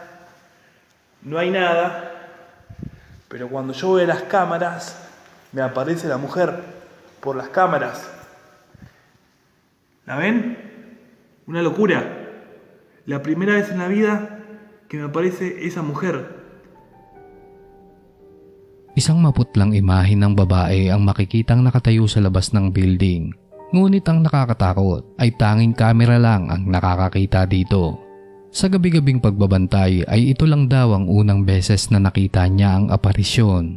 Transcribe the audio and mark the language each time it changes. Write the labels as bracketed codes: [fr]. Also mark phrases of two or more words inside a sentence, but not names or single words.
[es] No hay nada. Pero cuando yo veo las cámaras, me aparece la mujer por las cámaras. ¿La ven? Una locura. La primera vez en la vida que me aparece esa mujer. [tl] Isang maputlang imahe ng babae ang makikitang nakatayo sa labas ng building. Ngunit ang nakakatakot ay tanging kamera lang ang nakakakita dito. Sa gabi-gabing pagbabantay ay ito lang daw ang unang beses na nakita niya ang aparisyon.